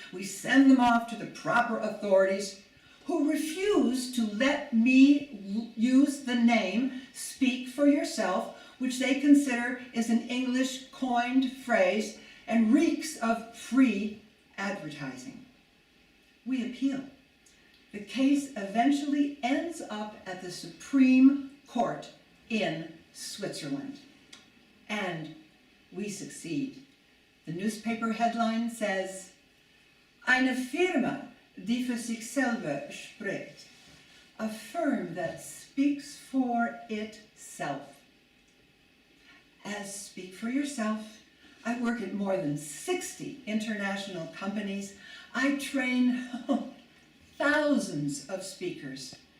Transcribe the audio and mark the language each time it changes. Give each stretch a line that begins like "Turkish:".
English: We send them off to the proper authorities who refuse to let me use the name Speak for Yourself, which they consider is an English coined phrase and reeks of free advertising. We appeal. The case eventually ends up at the Supreme Court in Switzerland. And we succeed.
German: The newspaper headline says, Eine Firma, die für sich selber spricht.
English: A firm that speaks for itself. As Speak for Yourself, I work at more than 60 international companies. I train thousands of speakers.